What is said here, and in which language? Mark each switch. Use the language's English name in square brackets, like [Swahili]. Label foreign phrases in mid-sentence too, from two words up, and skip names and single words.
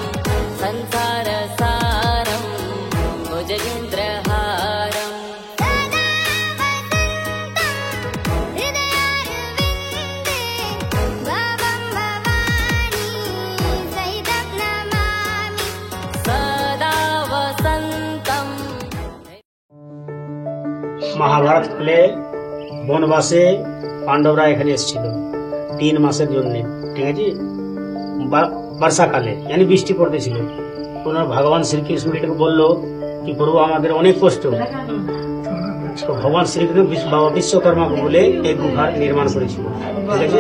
[Sanskrit] संसारसारं भुजगेन्द्रहारं सदा वसन्तं हृदयारविन्दे भवं भवानी सहितं नमामि सदा वसन्तं। [Bangla] মহাভারত কালে বনবাসে পাণ্ডবরা এখানে এসেছিল 3 মাসের জন্য, ঠিক আছে, বর্ষাকালে মানে বৃষ্টি পড়তেছিল। ওনার ভগবান শ্রীকৃষ্ণকে বললো কি প্রভু আমাদের অনেক কষ্ট, তো ভগবান শ্রীকৃষ্ণ বাবা বিশ্বকর্মাকে বলে এই গুহার নির্মাণ করেছিল, ঠিক আছে।